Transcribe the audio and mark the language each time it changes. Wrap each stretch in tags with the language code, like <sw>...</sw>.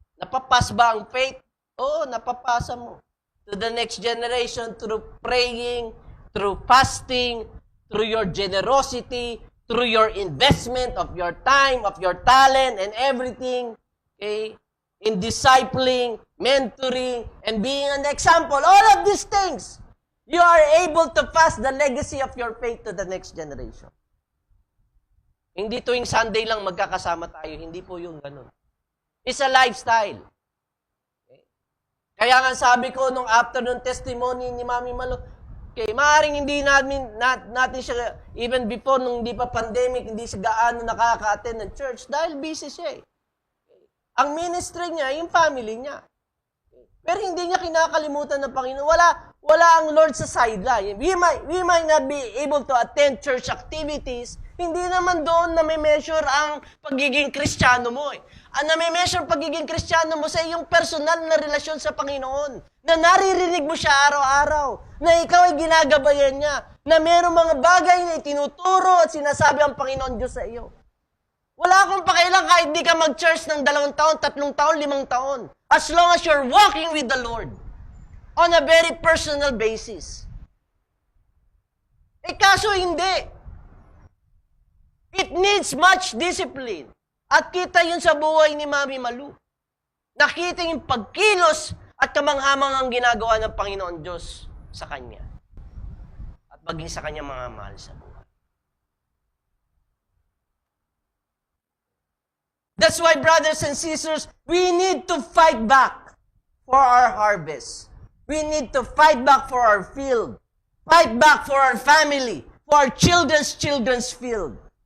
<tl>Napapas ba ang faith? Oo, napapasa mo.</tl> <en>To the next generation through praying, through fasting, through your generosity, through your investment of your time, of your talent, and everything. In discipling, mentoring, and being an example. All of these things, you are able to pass the legacy of your faith to the next generation.</en> <tl>Hindi tuwing Sunday lang magkakasama tayo. Hindi po yung ganun.</tl> <en>It's a lifestyle.</en> <tl>Kaya nga sabi ko nung afternoon testimony ni Mami Malo, maaaring hindi natin siya,</tl> <en>even before,</en> <tl>nung hindi pa pandemic, hindi siya gaano nakaka-attend ng church dahil busy siya Ang ministry niya, yung family niya. Pero hindi niya kinakalimutan ng Panginoon. Wala ang Lord sa sideline.</tl> <en>We might not be able to attend church activities.</en> <tl>Hindi naman doon na may measure ang pagiging Kristiyano mo Ang na-measure pagiging Kristiyano mo sa iyong personal na relasyon sa Panginoon. Na naririnig mo siya araw-araw. Na ikaw ay ginagabayan niya. Na mayroong mga bagay na itinuturo at sinasabi ang Panginoon Diyos sa iyo. Wala akong pakialam kahit di ka mag-church ng 2 taon, 3 taon, 5 taon.</tl> <en>As long as you're walking with the Lord. On a very personal basis.</en> <tl>Kaso hindi.</tl> <en>It needs much discipline.</en> <tl>At kita yun sa buhay ni Mami Malu. Nakita yung pagkilos at kamanghamanghang ginagawa ng Panginoon Diyos sa Kanya at maging sa Kanya mga mahal sa buhay.</tl> <en>That's why, brothers and sisters, we need to fight back for our harvest. We need to fight back for our field. Fight back for our family, for our children's field.</en>